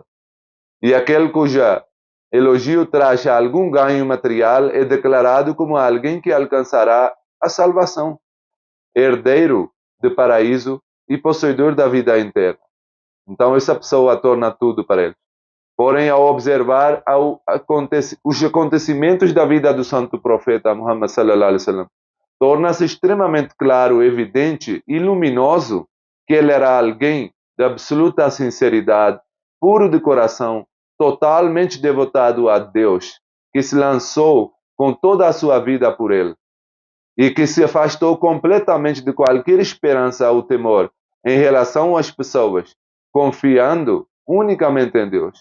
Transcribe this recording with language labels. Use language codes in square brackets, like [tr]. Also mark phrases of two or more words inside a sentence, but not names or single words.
[pt] E aquele cuja elogio traz algum ganho material é declarado como alguém que alcançará a salvação, herdeiro do paraíso e possuidor da vida inteira. Então essa pessoa torna tudo para ele. Porém, ao observar os acontecimentos da vida do santo profeta Muhammad [ar] صلى الله عليه وسلم, [pt] torna-se extremamente claro, evidente e luminoso que ele era alguém de absoluta sinceridade, puro de coração, totalmente devotado a Deus, que se lançou com toda a sua vida por ele e que se afastou completamente de qualquer esperança ou temor em relação às pessoas, confiando unicamente em Deus.